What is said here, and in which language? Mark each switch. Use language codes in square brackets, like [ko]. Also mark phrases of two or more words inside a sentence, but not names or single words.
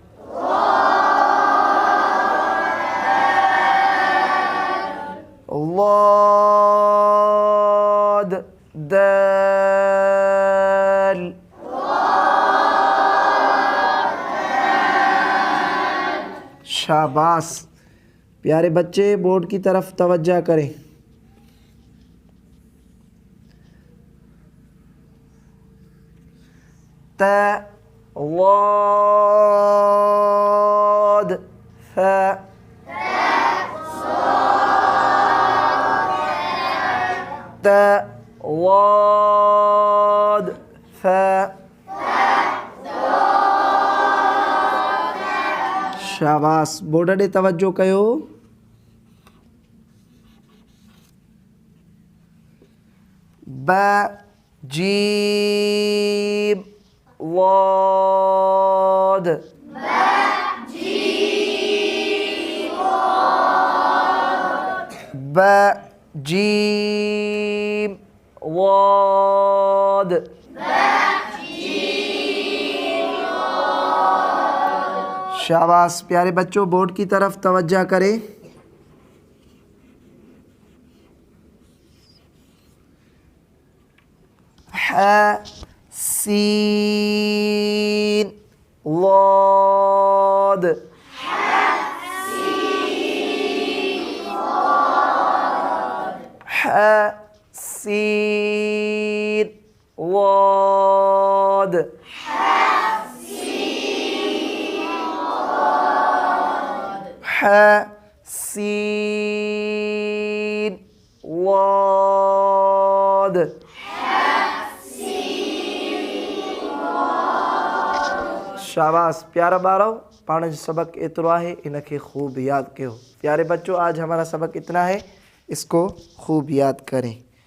[sd] वाद दाल। [ur] شاباش پیارے بچے، بورڈ کی طرف توجہ کریں. [sd] त वाद फ। त वाद फ। शाबाश बोर्ड ॾे तवज्जो कयो। ब जीम वाद। ब जीम वाद। [ur] شاباش پیارے بچوں، بورڈ کی طرف توجہ کریں. [sd] हा सीन वाद। हा सीन वाद। हा सीन वाद। शाबाश प्यारा ॿारो, पाण जो सबक एतिरो आहे, इनके खूब याद कयो। [ur] پیارے بچوں، آج ہمارا سبق اتنا ہے، اسکو خوب یاد کریں.